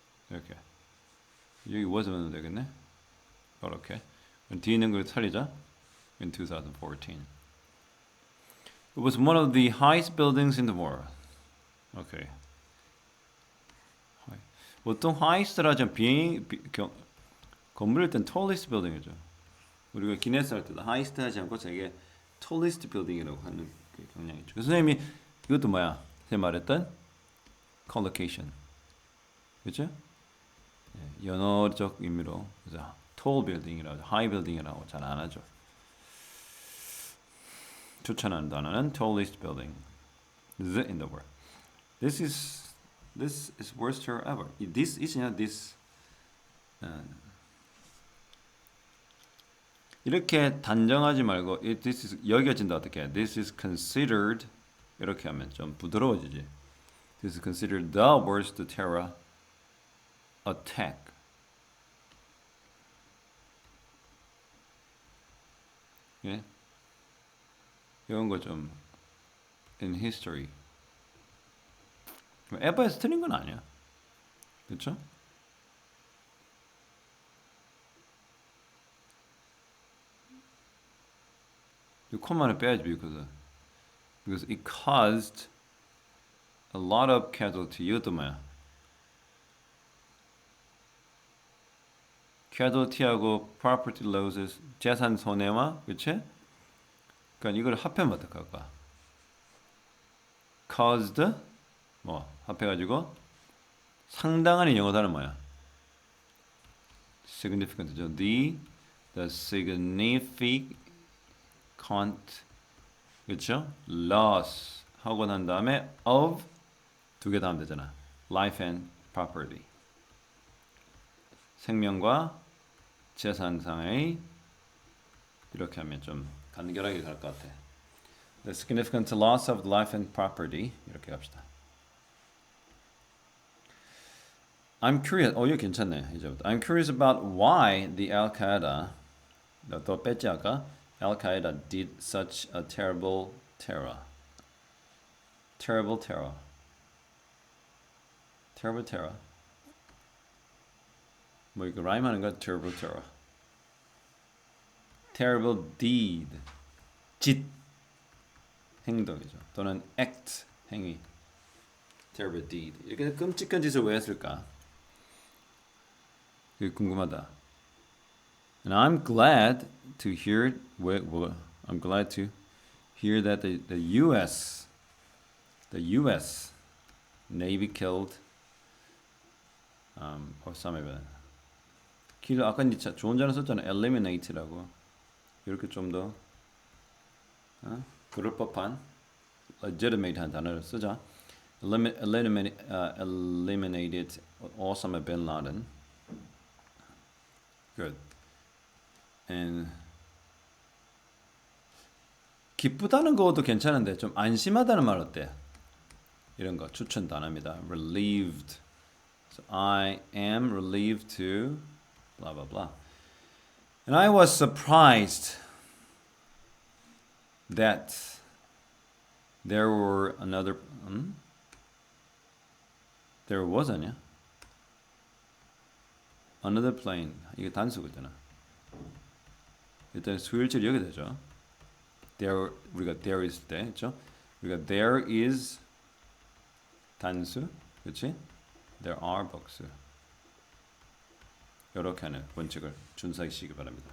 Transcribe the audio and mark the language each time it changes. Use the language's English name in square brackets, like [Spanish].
[Korean] 이렇게 여기 was면 되겠네. 이렇게 뒤에 있는 걸 살리자. [English] In 2014, it was one of the highest buildings in the world. Okay. [Korean] 보통 highest라 하면 건물일 땐 tallest building이죠. 우리가 기네스 할 때도 highest 하지 않고 되게 tallest building이라고 하는 경향이 있죠. 그래서 선생님이 이것도 뭐야? 제가 말했던 collocation. 그렇죠? 연어적 의미로 그래서 tall building이라고 high building이라고 잘 안 하죠. [English] 추천하는 단어는 tallest building in the world. This is worst year ever. This is냐 this. [Korean] 이렇게 단정하지 말고 this is 여겨진다 어떻게? [English] This is considered [Korean] 이렇게 하면 좀 부드러워지지. [English] This is considered the worst terror attack. [Korean] 예? 이런 거 좀 [English] in history. [Korean] 에바에서 틀린 건 아니야. 그렇죠? 이 콤마는 빼야지 [English] because it caused a lot of casualty. [Korean] 이것도 뭐야? casualty하고 property losses 재산 손해와 그치? 그러니까 이걸 합하면 어떡할까? caused 뭐 합해가지고 상당한의 영어 단어 뭐야? significant죠. the significant 그렇죠? loss 하고 난 다음에 of 두 개 다음 되잖아. [English] life and property [Korean] 생명과 재산상의 이렇게 하면 좀 간결하게 갈 것 같아. [English] The significant loss of life and property [Korean] 이렇게 갑시다. [English] I'm curious. [Korean] 이거 괜찮네. 이제부터. [English] I'm curious about why the Al-Qaeda [Korean] 또 뺐지 아까? [English] Al-Qaeda did such a terrible terror. Terrible terror. Terrible terror. [Korean] 뭐 이거 라임하는 거 terrible terror. [English] Terrible deed. [Korean] 짓 행동이죠. 또는 act 행위. [English] Terrible deed. [Korean] 이렇게 끔찍한 짓을 왜 했을까? 그게 궁금하다. [English] And I'm glad to hear I'm glad to hear that the U.S. Navy killed Osama kill [Korean] 아까 니 좋은 단어 썼잖아. eliminate라고. 이렇게 좀 더 그럴 법한 legitimate한 단어를 쓰자. [English] Eliminated Osama bin Laden. Good. [Korean] And 기쁘다는 것도 괜찮은데 좀 안심하다는 말 어때? 이런 거 추천 단어입니다. [English] Relieved. So I am relieved to blah blah blah. And I was surprised that there were another there was 아니야? Another plane. [Korean] 이게 단수거잖아. 일단 수일절 여기 되죠. There 우리가 there is 때 있죠. 우리가 there is 단수, 그렇지? There are 복수. 이렇게 하는 원칙을 준수하시기 바랍니다.